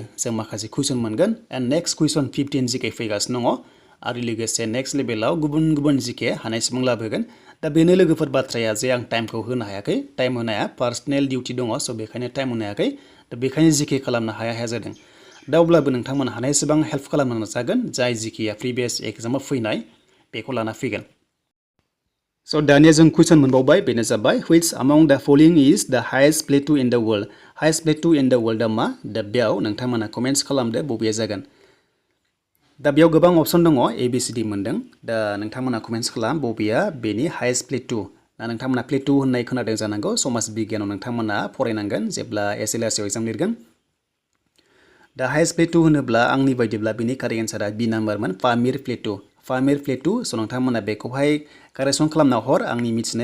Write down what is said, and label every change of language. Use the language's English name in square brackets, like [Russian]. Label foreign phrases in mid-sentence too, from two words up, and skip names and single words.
[Bodo] लोगो जों माखासे कुइसन मोनगोन एन्ड नेक्स्ट कुइसन 15 जिके फैगासिनो दङ आरो लोगोसे नेक्स्ट लेभेलाव गुबुन गुबुन जिके हानायसिबां लाबोगोन दा बेनो लोगोफोर बाथ्राया जे आं टाइमखौ होनो हायाखै टाइम होनाया [English] personal duty [Bodo] दङ स' बेखायनो टाइम होनो हायाखै दा बेखायनो जिके खालामनो हाया जादों दा अब्लाबो नोंथांमोन हानायसिबां हेल्प खालामनो नाजागोन जाय जिकेआ प्रिभियास एग्जामाव फैनाय बेखौ लाना फैगोन स' दानिया जों कुइसन मोनबावबाय बेनो जाबाय [English] which among the following is the highest plateau in the world highest plateau in the world [Bodo] मा दा बेयाव नोंथांमोना कमेन्ट्स खालामदो बबेया जागोन दा बेयाव गोबां अपसन दङ ABCD मोनदों दा नोंथांमोना कमेन्ट्स खालाम बबेया बेनि [English] highest plateau [Bodo] दा नोंथांमोना प्लेटु होननाय खोनादों जानांगौ समाज बिगियानाव नोंथांमोना फरायनांगोन जेब्ला SLRC एग्जाम लिरगोन दा [English] highest plateau [Bodo] होनोब्ला आंनि बायदिब्ला बेनि कारेक्ट एन्सारा बि नाम्बारमोन पामिर प्लेटु स' नोंथांमोना बेखौहाय कारेक्सन खालामना हर आंनि मिथिनाया